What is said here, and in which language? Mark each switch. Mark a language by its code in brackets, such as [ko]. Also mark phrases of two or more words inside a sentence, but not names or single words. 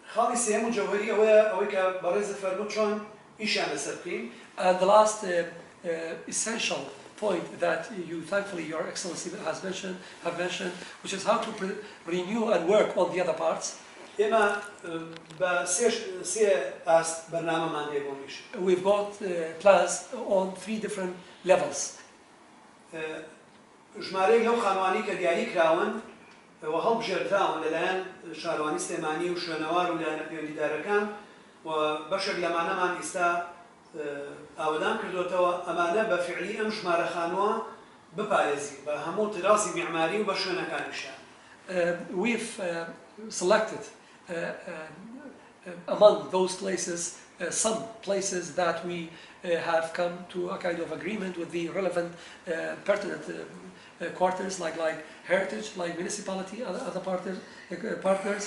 [en] And the last essential point that you, thankfully, Your Excellency have mentioned, which is how to renew and work on the other parts. We've got plans on 3 different levels. [ckb] ئاودان کردوتەوە ئەمانە بە فعلی ئەم ژمارەخانووە بپارێزی بە هەموو تراسی میعماری و بە شوێنەکانیشان. [en] We've selected among those places some places that we have come to a kind of agreement with the relevant pertinent quarters like heritage, like municipality, other partners.